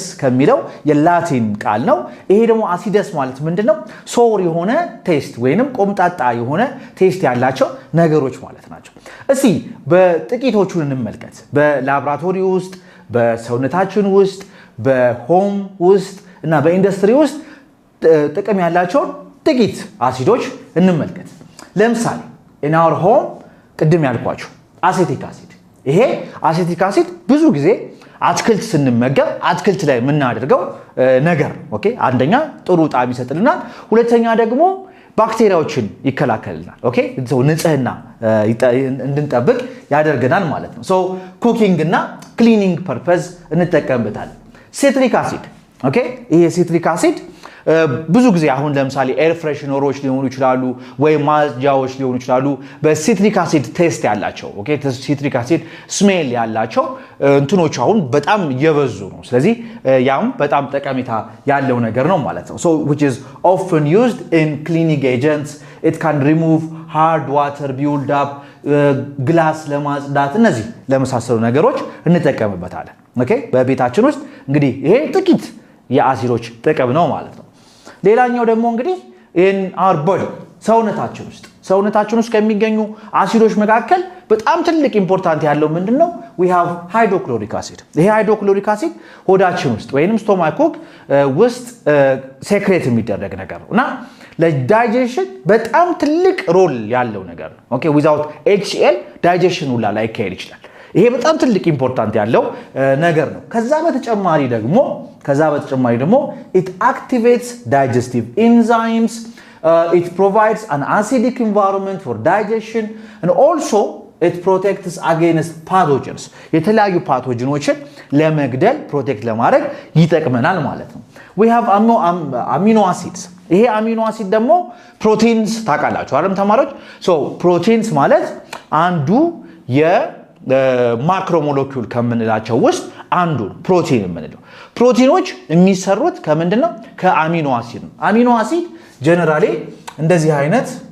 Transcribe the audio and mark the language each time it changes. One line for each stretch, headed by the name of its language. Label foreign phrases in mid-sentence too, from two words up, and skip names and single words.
Amharic: ከሚለው የላቲን ቃል ነው ይሄ ደግሞ አሲደስ ማለት ምንድነው ሶር የሆነ ቴስት ወይንም ቆምጣጣ የሆነ ቴስት ያላቸው ነገሮች ማለት ናቸው እስቲ በጥቂቶቹን እንመልከት በላብራቶሪ ውስጥ በሰውነታችን ውስጥ በሆም ውስጥ እና በኢንዱስትሪ ውስጥ ጥቅም ያላቸው ጥቂት አሲዶች እንመልከት ለምሳሌ
English: in our home
Amharic: ቅድም ያልኳችሁ አሴቲክ አሲድ ይሄ አሴቲክ አሲድ ብዙ ጊዜ አትክልት ስንመገብ አትክልት ላይ የምናደርገው ነገር ኦኬ አንደኛ ጥሩ ጣዕም ይሰጥልናል ሁለተኛ ደግሞ ባክቴሪያዎችን ይከላከልናል
English: okay so
Amharic: ንጽህና እንድንጠብቅ ያደርገናል ማለት ነው
English: so cooking
Amharic: እና
English: cleaning purpose
Amharic: እንጠቀምበታለን ሲትሪክ አሲድ ኦኬ ይሄ ሲትሪክ አሲድ ብዙ ጊዜ አሁን ለምሳሌ ኤር ፍሬሽነሮች ሊሆኑ ይችላሉ ወይ ማጽጃዎች ሊሆኑ ይችላሉ በሲትሪክ አሲድ ቴስት ያላቸው ኦኬ ሲትሪክ አሲድ ስሜል ያላቸው እንትኖች አሁን በጣም እየበዙ ነው ስለዚህ ያም በጣም ጠቀሜታ ያለው ነገር ነው ማለት ነው
English: so which is often used in cleaning agents it can remove hard water build up
Amharic: ግላስ ለማጽዳት እነዚህ ለመሳሰሉ ነገሮች እንጠቀምበታለን ኦኬ በቤታችን ውስጥ እንግዲህ ይሄ ጥቂት የአሲዶች ጥቅም ነው ማለት ነው ሌላኛው ደግሞ እንግዲህ
English: in our body
Amharic: ሰውነታችን ውስጥ ከሚገኙ አሲዶች መካከል በጣም ትልቅ ኢምፖርታንት ያለው ምንድነው
English: we have hydrochloric acid
Amharic: ይሄ
English: hydrochloric acid
Amharic: ሆዳችን ውስጥ ወይንም ስቶማክ ውስጥ ሴክሬት የሚደረግ ነገር ነውና ለዳይጀሽን በጣም ትልቅ ሮል ያለው ነገር ነው
English: okay without HCl
Amharic: ዳይጀሽን ሁላ ላይ ይካሄድ ይችላል ይሄ በጣም ትልቅ ኢምፖርታንት ያለው ነገር ነው ከዛ በተጨማሪ ደግሞ
English: it activates digestive enzymes it provides an acidic environment for digestion and also it protects against pathogens
Amharic: የተለያዩ ፓቶጂኖችን ለመግደል ፕሮቴክት ለማድረግ ይጠቅመናል ማለት ነው
English: we have amino acids
Amharic: ይሄ አሚኖ አሲድ ደግሞ ፕሮቲንስ ታውቃላችሁ አይደል ተማሪዎች
English: so proteins
Amharic: ማለት አንዱ የማክሮ ሞለኪውል ከምንላቸው ውስጥ አንዱ ፕሮቲን የምንለው ፕሮቲኖች የሚሰሩት ከምንድነው ከአሚኖ አሲድ ነው አሚኖ አሲድ ጀነራሊ እንደዚህ አይነት